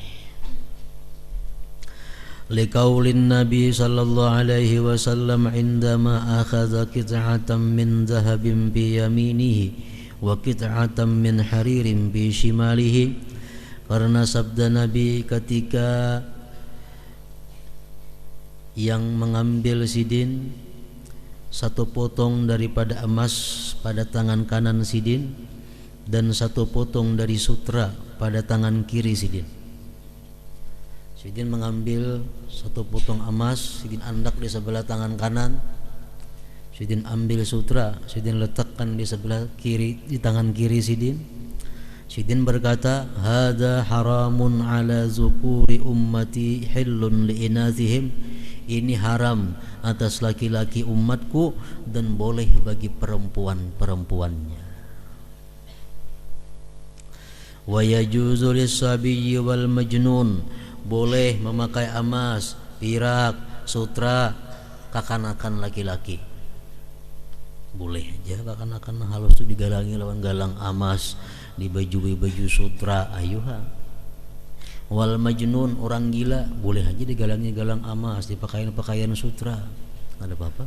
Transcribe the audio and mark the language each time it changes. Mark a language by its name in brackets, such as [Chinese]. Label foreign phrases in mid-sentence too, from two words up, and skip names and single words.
[Arabic] لقول النبي صلى الله عليه وسلم عندما أخذ قطعة من ذهب بيمينه وقطعة من حرير بشماله, [Banjar] karena sabda Nabi ketika yang mengambil sidin satu potong daripada emas pada tangan kanan sidin dan satu potong dari sutra pada tangan kiri sidin. Sidin mengambil satu potong emas, sidin andak di sebelah tangan kanan, sidin ambil sutra, sidin letakkan di sebelah kiri, di tangan kiri sidin. Sidin berkata, [Arabic] هذا حرام على ذكور أمتي حل لإناثهم, [Indonesian] ini haram atas laki-laki umatku dan boleh bagi perempuan-perempuannya. [Arabic] ويجوز للصبي والمجنون, [Banjar] boleh memakai emas, perak, sutra kekanakan laki-laki. Boleh aja kekanakan halus tu digalangi lawan galang emas, dibajui baju sutra, ayuha. [Arabic] والمجنون, [Banjar] orang gila, boleh aja digalangi galang emas, dipakaian sutra, ada apa-apa.